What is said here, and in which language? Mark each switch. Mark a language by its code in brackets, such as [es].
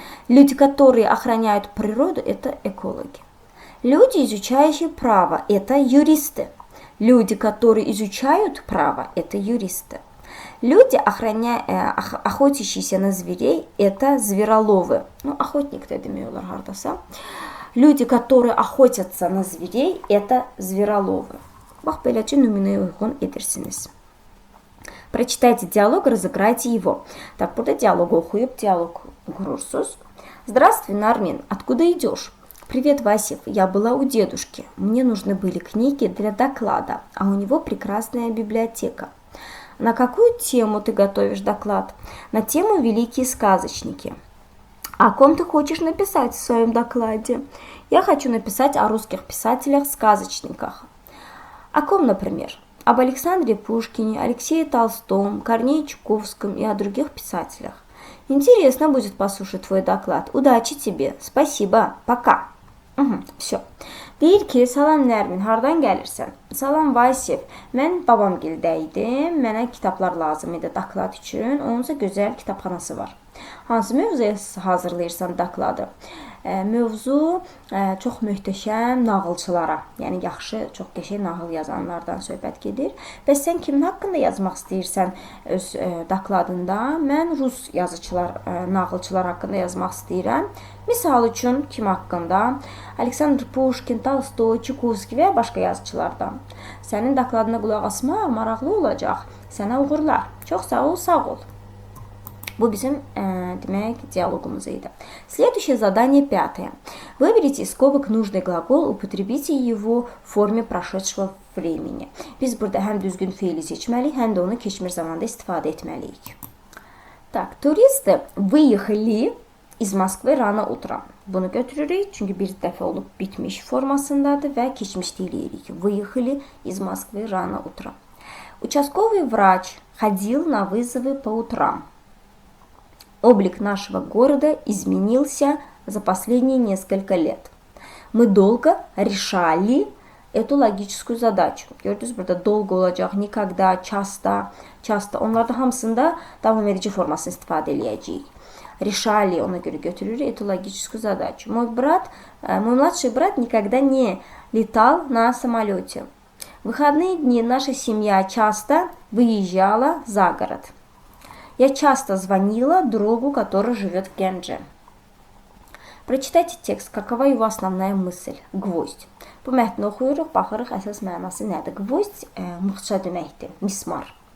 [ru] Люди, которые охраняют природу, это экологи. Люди, изучающие право, это юристы. Люди, которые изучают право, это юристы. Люди, охотящиеся на зверей, это звероловы. Ну, охотник-то [az] демиyorlar hardasa. [ru] Люди, которые охотятся на зверей, это звероловы. [az] Bax, beləcə nümunəyə uyğun edirsiniz. [ru] Прочитайте диалог, разыграйте его. Так, [az] burada диалог okuyup диалог qurursunuz. [ru] Здравствуй, Нармин, откуда идешь? Привет, Васев, я была у дедушки. Мне нужны были книги для доклада, а у него прекрасная библиотека. На какую тему ты готовишь доклад? На тему «Великие сказочники». О ком ты хочешь написать в своем докладе? Я хочу написать о русских писателях-сказочниках. О ком, например? Об Александре Пушкине, Алексее Толстом, Корнее Чуковском и о других писателях. Интересно будет послушать твой доклад. Удачи тебе. Спасибо. Пока. Все. [az] Deyir ki, salam Nərmin, hardan gəlirsən? Salam Vasif, mən babamgildə idim, mənə kitablar lazım idi doklad üçün, onunsa gözəl kitabxanası var. Hansı mövzuya hazırlayırsan dokladı? Mövzu çox möhtəşəm nağılçılara, yəni yaxşı, çox qəşəng nağıl yazanlardan söhbət gedir. Bəs sən kimin haqqında yazmaq istəyirsən öz dokladında? Mən rus yazıçılar, nağılçılar haqqında yazmaq istəyirəm. Misal üçün kim haqqında? Aleksandr Pushkin, Tolstoy, Çukovski və başqa yazıçılardan. Sənin dokladına qulaq asmaq maraqlı olacaq. Sənə uğurlar. Çox sağ ol. Bu bizim диалогumuz idi. [ru] Следующее задание, 5. Выберите из скобок нужный глагол, употребите его в форме прошедшего времени. [az] Biz burada həm düzgün fiili seçməliyik, həm də onu keçmiş zamanda istifadə etməliyik. [ru] Так, туристы выехали из Moskvы rano utrом. [az] Bunu götürürük, çünki bir dəfə olub bitmiş formasındadır və keçmiş deyirik. [ru] Выехали из Moskvы rano utrом. Участковый врач ходил на вызовы по утрам. Облик нашего города изменился за последние несколько лет. Мы долго решали эту logическую задачу. [az] Gördünüz burada dolgo olacaq, [ru] никогда, часто. [az] Onlarda hamısında davam edici formasını istifadə edəcəyik. [ru] решали, [az] ona göre götürülür [ru] этологическую задачу. Мой младший брат никогда не летал на самолете. В выходные дни наша семья часто выезжала за город. Я часто звонила другу, который живет в Генже. Прочитайте текст. Какова его основная мысль? Гвоздь. [az] Bu mətni oxuyuruq, baxırıq əsas mənası nədir? Гвоздь mıxça deməkdir, mismar.